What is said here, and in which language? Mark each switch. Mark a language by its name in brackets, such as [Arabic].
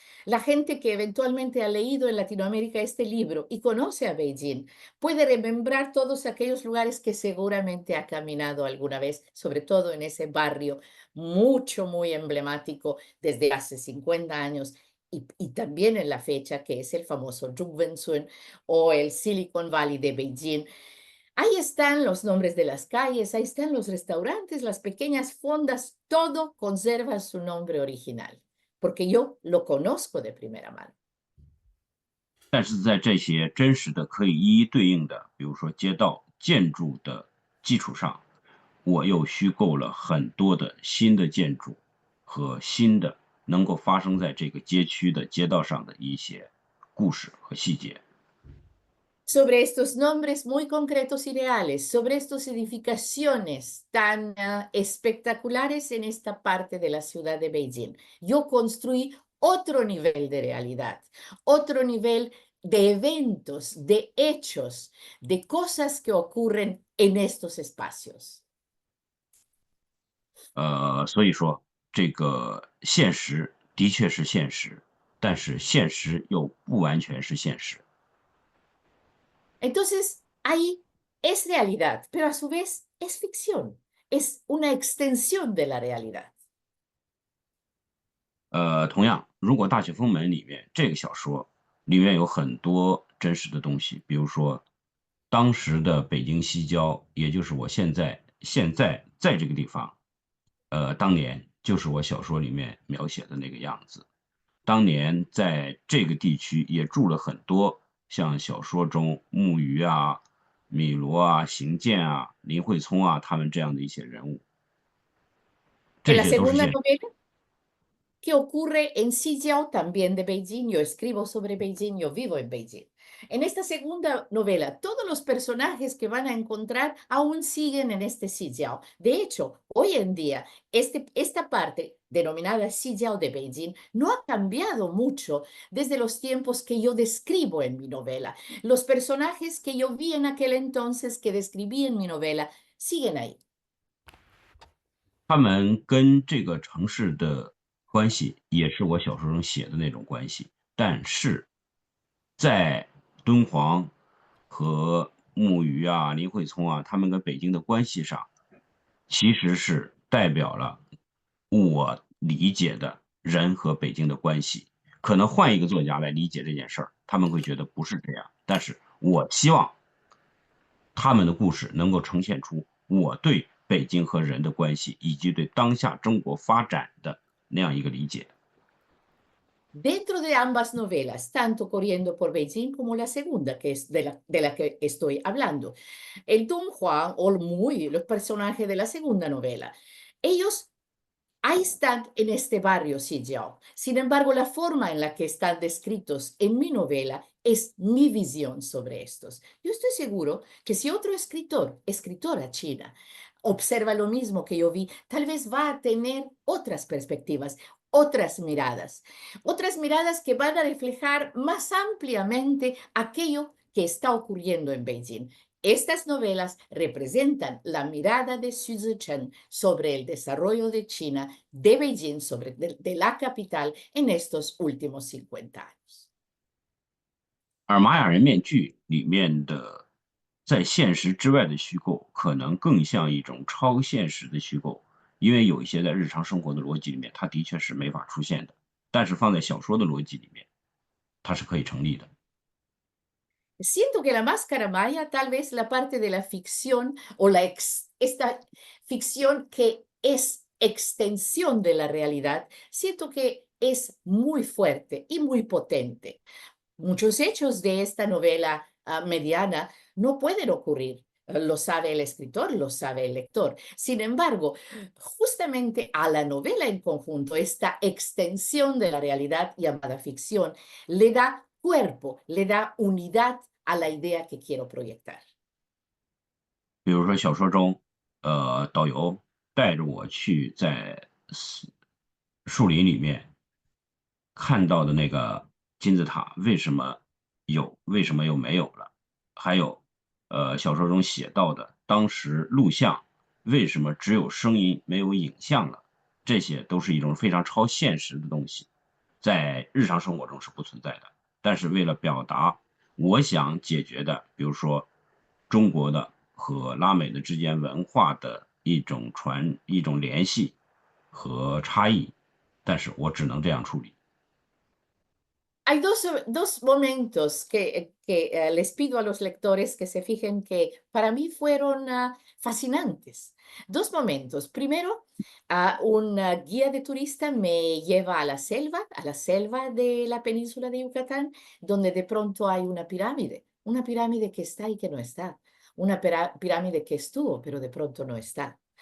[Spanish] La gente que eventualmente ha leído en Latinoamérica este libro y conoce a Beijing puede remembrar todos aquellos lugares que seguramente ha caminado alguna vez, sobre todo en ese barrio muy emblemático desde hace 50 años y también en la fecha, que es el famoso Zhongwenzun o el Silicon Valley de Beijing. Ahí están los nombres de las calles, ahí están los restaurantes, las pequeñas fondas, todo conserva su nombre original, porque yo lo conozco de primera mano. [Chinese] 但是在这些真实的可以一一对应的，比如说街道、建筑的基础上，我又虚构了很多的新的建筑和新的能够发生在这个街区的街道上的一些故事和细节。 [Spanish] Sobre estos nombres muy concretos y reales, sobre estas edificaciones tan espectaculares en esta parte de la ciudad de Beijing, yo construí otro nivel de realidad, otro nivel de eventos, de hechos, de cosas que ocurren en estos espacios. [Chinese] 所以说这个现实的确是现实，但是现实又不完全是现实。 [Spanish] Entonces, ahí es realidad, pero a su vez es ficción, es una extensión de la realidad. [Chinese] 同样，如果《大雪封门》里面这个小说里面有很多真实的东西，比如说当时的北京西郊，也就是我现在在这个地方，当年就是我小说里面描写的那个样子。当年在这个地区也住了很多像小说中木鱼啊、米罗啊、邢健啊、林慧聪啊他们这样的一些人物， [Spanish] En la [Chinese] 些都是 [Spanish] segunda [Chinese] 现实。 [Spanish] novela, que ocurre en Xijiao, también de Beijing. Yo escribo sobre Beijing, yo vivo en Beijing. En esta segunda novela, todos los personajes que van a encontrar aún siguen en este Xijiao. De hecho, hoy en día, esta parte denominada Xijiao de Beijing, no ha cambiado mucho desde los tiempos que yo describo en mi novela. Los personajes que yo vi en aquel entonces, que describí en mi novela, siguen ahí. [Chinese] 他们跟这个城市的关系也是我小说中写的那种关系，但是在敦煌和木鱼啊、林慧聪啊，他们跟北京的关系上，其实是代表了我理解的人和北京的关系。可能换一个作家来理解这件事儿，他们会觉得不是这样。但是我希望他们的故事能够呈现出我对北京和人的关系，以及对当下中国发展的那样一个理解。 [Spanish] Dentro de ambas novelas, tanto Corriendo por Beijing como la segunda, que es de la que estoy hablando, el Don Juan o Muy, los personajes de la segunda novela, ellos ahí están en este barrio Xijiao. Sin embargo, la forma en la que están descritos en mi novela es mi visión sobre estos. Yo estoy seguro que si otro escritor, escritora china, observa lo mismo que yo vi, tal vez va a tener otras perspectivas, otras miradas que van a reflejar más ampliamente aquello que está ocurriendo en Beijing. Estas novelas representan la mirada de Xu Zichen sobre el desarrollo de China, de Beijing, de la capital en estos últimos 50 años. [Chinese] 而玛雅人面具里面的在现实之外的虚构，可能更像一种超现实的虚构，因为有一些在日常生活的逻辑里面，它的确是没法出现的，但是放在小说的逻辑里面，它是可以成立的。 [Spanish] Siento que la máscara maya, tal vez la parte de la ficción o esta ficción que es extensión de la realidad, siento que es muy fuerte y muy potente. Muchos hechos de esta novela mediana no pueden ocurrir. Lo sabe el escritor, lo sabe el lector. Sin embargo, justamente a la novela en conjunto, esta extensión de la realidad llamada ficción, le da cuerpo, le da unidad a la idea que quiero proyectar. [Chinese] 比如说小说中，导游带着我去在树林里面看到的那个金字塔，为什么有，为什么又没有了？还有，小说中写到的当时录像为什么只有声音没有影像了？这些都是一种非常超现实的东西，在日常生活中是不存在的。但是为了表达我想解决的，比如说中国的和拉美的之间文化的一种联系和差异，但是我只能这样处理。 [Spanish] Hay dos momentos que les pido a los lectores que se fijen que para mí fueron fascinantes. Dos momentos. Primero, un guía de turista me lleva a la selva de la península de Yucatán, donde de pronto hay una pirámide que está y que no está, una pirámide que estuvo, pero de pronto no está.